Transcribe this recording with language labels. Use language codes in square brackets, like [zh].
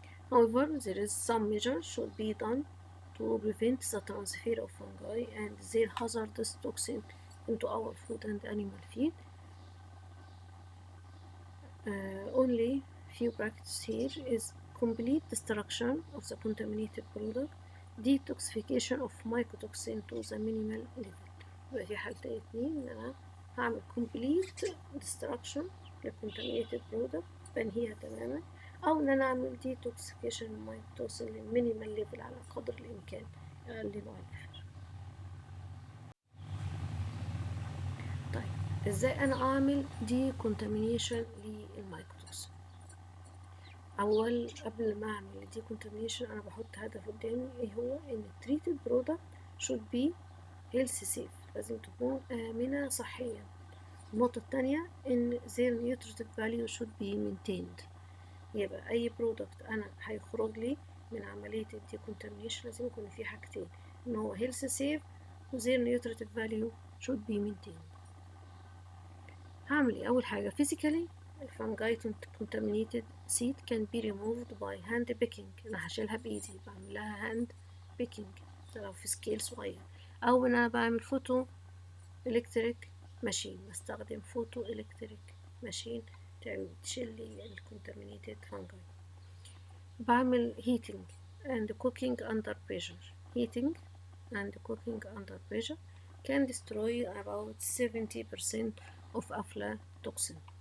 [en] However, there is some measures should be done to prevent the transfer of fungi and their hazardous toxin into our food and animal feed. Only few practices here is complete destruction of the contaminated product, detoxification of mycotoxin to the minimal level. [ar] يبقى في حالتين اتنين ان انا هعمل complete destruction للcontaminated product بنهيها تماما، او ان انا اعمل detoxification mycotoxin للمينيمال ليفل على قدر الامكان اقلله على الاخر. طيب ازاي انا اعمل decontamination للمايكوتوكسين؟ قبل ما اعمل decontamination انا بحط هدف قدامي ايه هو ان [en] treated product should be health safe، [ar] لازم تكون آمنة صحيا. النقطة التانية ان [en] their nutritive value should be maintained. [ar] يبقى اي product انا هيخرج لي من عملية decontamination لازم يكون فيه حاجتين، ان هو health safe و [en] their nutritive value should be maintained. [ar] هعمل ايه؟ اول حاجة [en] physically fungi contaminated seed can be removed by hand picking. [ar] انا هشيلها بايدي، بعمل لها hand picking لو في سكيل صغير، او انا بعمل فوتو الكتريك ماشين، بستخدم فوتو الكتريك ماشين تشيل لي الكونتامينيتد fungi. [en] بعمل heating and cooking under pressure. Heating and cooking under pressure can destroy about 70% of aflatoxin.